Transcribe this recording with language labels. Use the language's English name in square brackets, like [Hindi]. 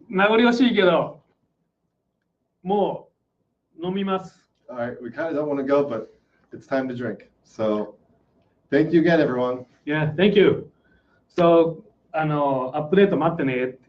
[Japanese] 名残惜しいけど、もう飲みます。 [English] All right, we kind of don't want to go, but it's time to drink. So, thank you again, everyone. Yeah, thank you. [Japanese] So, アップデート待ってね。